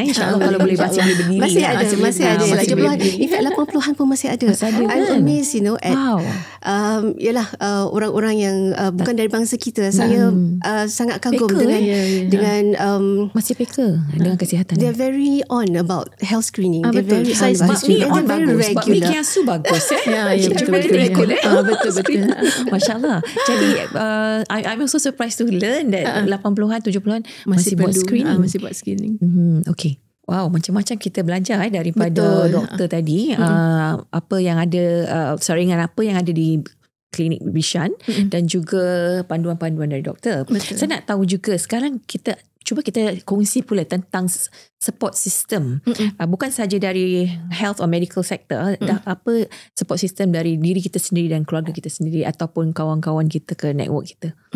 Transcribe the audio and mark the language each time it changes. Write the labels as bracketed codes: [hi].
[ms] InsyaAllah kalau boleh masih boleh berdiri. Masih ada 70-an. [en] In fact [ms] 80-an pun masih ada. [en] I'm amazed, you know, at [ms] yalah orang-orang yang bukan dari bangsa kita. Saya sangat kagum dengan masih peka dengan kesihatan. [en] They're very on about health screening. They're very [ms] on bagus. Sebab ni kiasu bagus. Betul. Masya Allah. [en] Jadi I'm also surprised to learn that 80-an 70-an [ms] masih buat screening. Okay. Wow, macam-macam kita belajar daripada doktor tadi. Apa yang ada, saringan apa yang ada di klinik Bishan dan juga panduan-panduan dari doktor. Saya nak tahu juga sekarang cuba kita kongsi pula tentang support system. Bukan saja dari [en] health or medical sector, [ms] apa support system dari diri kita sendiri dan keluarga kita sendiri ataupun kawan-kawan kita ke network kita.